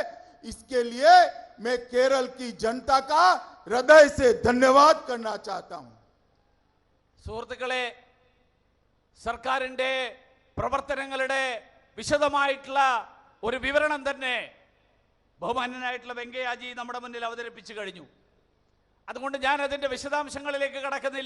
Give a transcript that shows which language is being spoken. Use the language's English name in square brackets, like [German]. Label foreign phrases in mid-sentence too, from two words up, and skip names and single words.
[Hindi] इसके लिए मैं केरल की जनता का हृदय से धन्यवाद करना चाहता हूं। [Malayalam] സുഹൃത്തുക്കളെ, സർക്കാരിന്റെ പ്രവർത്തനങ്ങളുടെ വിശദമായിട്ടുള്ള ഒരു വിവരണം തന്നെ ബഹുമാന്യനായിട്ടുള്ള വെങ്കയ്യജി നമ്മുടെ മുന്നിൽ അവതരിപ്പിച്ചു കഴിഞ്ഞു. അതുകൊണ്ട് ഞാൻ അതിന്റെ വിശദാംശങ്ങളിലേക്ക് കടക്കുന്നില്ല.